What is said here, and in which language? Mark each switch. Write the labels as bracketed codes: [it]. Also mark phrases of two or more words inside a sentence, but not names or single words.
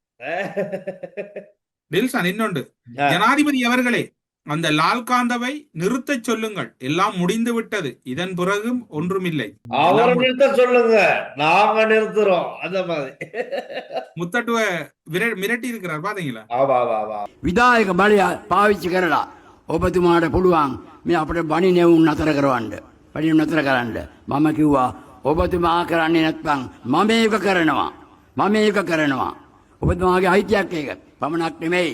[ta] டெல்சன் இன்னொன்று, ஜனாதிபதி அவர்களே அந்த லால்காந்தவை நிறுத்த சொல்லுங்கள், எல்லாம் முடிந்து விட்டது, இதன் பிறகும் ஒன்றுமில்லை. அவர் நிறுத்த சொல்லுங்க, நாம நிறுத்துறோம். அந்த மாதிரி முத்தட்டுவ மிரட்டி இருக்கிறார் பாத்தீங்களா. [si] විදායක බලය පාවිච්චි කරලා ඔබතුමාට පුළුවන් මේ අපිට බණි නෙවුම් නතර කරවන්න. බණි නතර කරන්න. මම කිව්වා ඔබතුමා කරන්නේ නැත්නම් මම ඒක කරනවා. ඔබතුමාගේ අයිතියක් ඒක. පමණක් නෙමෙයි.